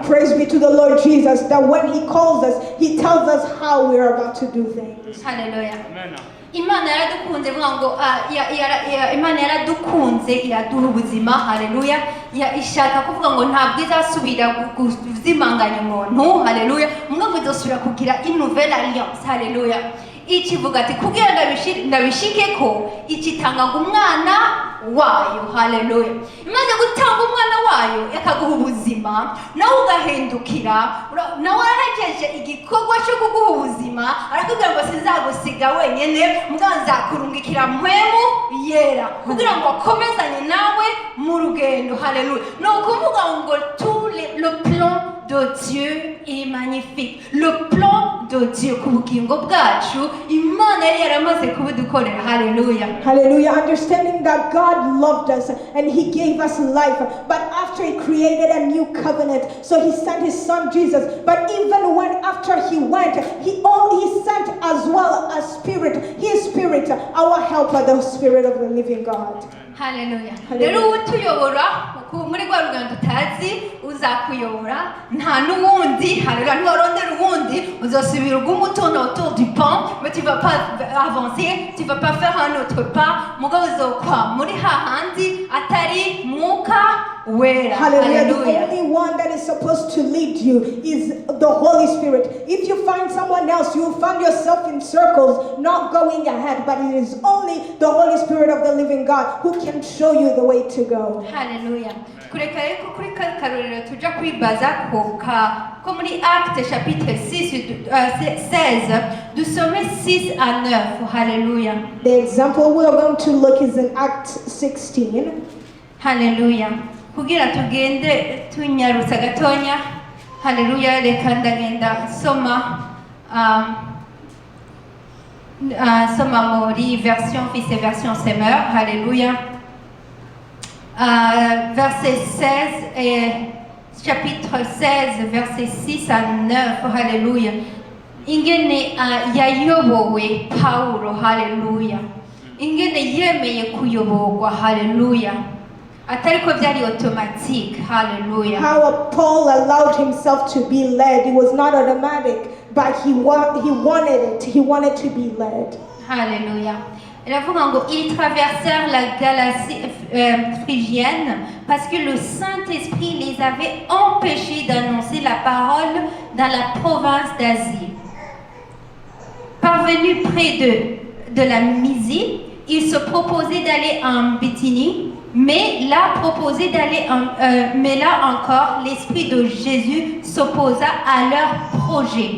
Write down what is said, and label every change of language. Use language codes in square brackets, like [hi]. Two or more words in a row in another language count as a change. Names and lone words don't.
[en] Praise be to the Lord Jesus that when he calls us, he tells us how we are about to do things. Hallelujah. Amen. [rn] Imana yaradukunze ngo Imana yaradukunze iraduha ubuzima. Haleluya. Ishaka kuvuga ngo ntabwo izasubira kuzimanganya umuntu. Haleluya. Mugabo izosubira kugira [fr] une nouvelle alliance. [rn] Haleluya. Ikivuga ati kugira ndabishike ko ikitanga umwana wayo. Haleluya. Imaze gutanga umwana wayo yakaguha ubuzima nawe ugahindukira nawe arahejeje igikorwa cyo kuguha ubuzima arakubwira ngo sizagusiga wenyene mwanza kurungikira mpwemu yera kugira ngo akomezanye nawe mu rugendo. Haleluya. No kuvuga ngo [fr] le plan de Dieu est magnifique. Le plan de Dieu [rn] ku bugingo bwacu Imana yari yaramaze kubudukorera. Haleluya. [en] Hallelujah. Understanding that God loved us and he gave us life, but after he created a new covenant, so he sent his son Jesus. But even when after he went, he sent as well a spirit, his spirit, our helper, the spirit of the living God. Hallelujah. [rn] Rero utuyobora muri rwa rugendo utazi uzakuyobora nta n'uwundi. Haleluya. Ntiwarondera uwundi ubundi uzosubira uguma [fr] tourner autour du pont mais tu vas pas avancer, tu vas pas faire un autre pas, [rn] mugabo uzokwa muri hahandi atari mwuka wera. [en] Hallelujah. The Hallelujah. only one that is supposed to lead you is the Holy Spirit. If you find someone else, you will find yourself in circles, not going ahead, but it is only the Holy Spirit of the living God who can show you the way to go. [rn] Hallelujah. Kureka reko kuri karorero tuja kwibaza ko muri [fr] Actes chapitre 16 du sommet 6 à 9. [en] Hallelujah. The example we are going to look is in Acts 16. Hallelujah. [rn] Kugira tugende tunyarutsa gatonya. Hallelujah. Reka ndagenda soma muri [fr] version fils et version semeur. [rn] Hallelujah. [fr] Verset 16 et chapitre 16 verset 6 à 9. [rn] Hallelujah. Ingene yayobowe Paulo. Hallelujah. Ingene yemeye kuyoborwa. [en] Hallelujah. [rn] Atariko byari automatique. [en] Hallelujah. How Paul allowed himself to be led. It was not automatic, but he wanted it. He wanted to be led. Hallelujah. [fr] Ils traversèrent la Galatie phrygienne parce que le Saint-Esprit les avait empêchés d'annoncer la parole dans la province d'Asie. Parvenus près de la Mysie, ils se proposaient d'aller en Bithynie, mais là encore, l'Esprit de Jésus s'opposa à leur projet.